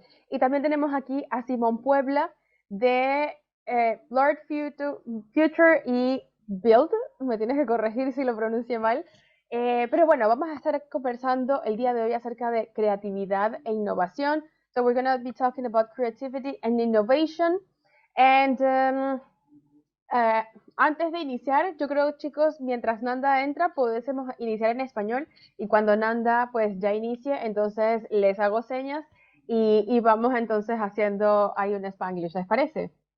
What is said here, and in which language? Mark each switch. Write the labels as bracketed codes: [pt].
[es] Y también tenemos aquí a Simón Puebla de Blurredfuture y Byld, me tienes que corregir si lo pronuncio mal. Pero bueno, vamos a estar conversando el día de hoy acerca de creatividad e innovación. [en] So we're going to be talking about creativity and innovation. And [es] antes de iniciar, yo creo, chicos, mientras Nanda entra, podemos iniciar en español y cuando Nanda pues ya inicie, entonces les hago señas y vamos entonces haciendo ahí un Spanglish, ¿les parece?